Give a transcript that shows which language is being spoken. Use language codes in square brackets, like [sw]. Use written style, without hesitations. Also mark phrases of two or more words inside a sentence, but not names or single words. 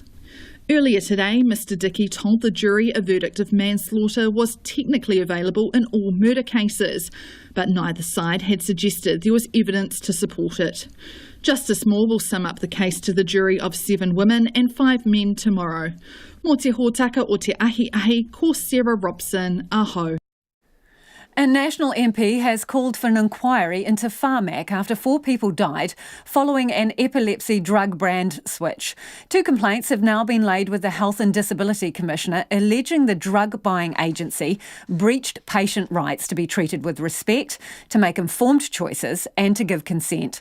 [en] Earlier today, Mr Dickey told the jury a verdict of manslaughter was technically available in all murder cases, but neither side had suggested there was evidence to support it. Justice Moore will sum up the case to the jury of 7 women and 5 men tomorrow. [mi] Mō te hōtaka o te ahi, ko Sarah Robson, aho. [en] A National MP has called for an inquiry into PHARMAC after 4 people died following an epilepsy drug brand switch. 2 complaints have now been laid with the Health and Disability Commissioner alleging the drug buying agency breached patient rights to be treated with respect, to make informed choices and to give consent.